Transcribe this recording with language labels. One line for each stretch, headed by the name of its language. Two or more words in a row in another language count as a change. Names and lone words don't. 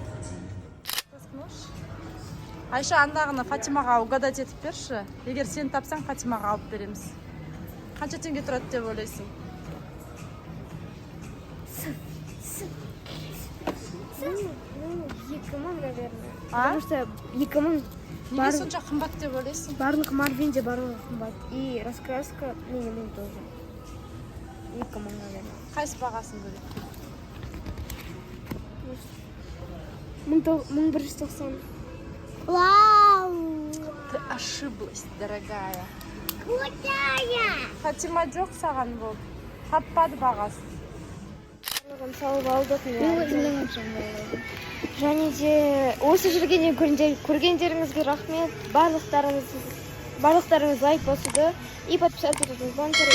Kazakh: Айша, андағыны Фатимаға угадать етіп берші. Егер сен тапсаң, Фатимаға алып береміз. Қанша теңге тұрады деп ойлайсың? 2000,
Russian: наверное. А? Потому что 2000
Kazakh: Неге сонша қымбат деп ойлайсың? барлық Марвинде барлығы қымбат.
Russian: И раскраска минимум тоже. 2000, наверное.
Kazakh: Қайсы бағасын бөлек? 1190.
Russian: Вау! Ты ошиблась, дорогая. Крутая!
Kazakh: Фатима жоқ саған бұл. Таппады бағасын. Салып алдық. Және де осы жерге көргендеріңізге рахмет. Барлықтарыңыз лайк басуды
Russian: и подписаться
Kazakh: етуді.